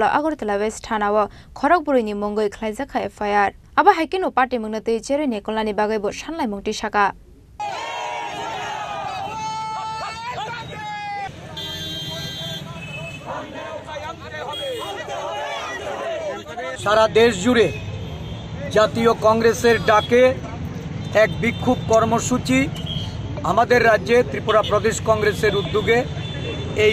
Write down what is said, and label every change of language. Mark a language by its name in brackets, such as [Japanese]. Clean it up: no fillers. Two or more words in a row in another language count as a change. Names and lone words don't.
[Kok Borok] Agartala West Thanawa Khorokpuri ni Mongoi khlaijaka FIR aba haikino party mungnate cheri ne kolani bagai bo shanlai mungti shaka [Bangla] সারা দেশ জুড়ে জাতীয় কংগ্রেসের ডাকে এক বিক্ষোভ কর্মসূচি আমাদের রাজ্যে ত্রিপুরা প্রদেশ কংগ্রেসের উদ্যোগে এই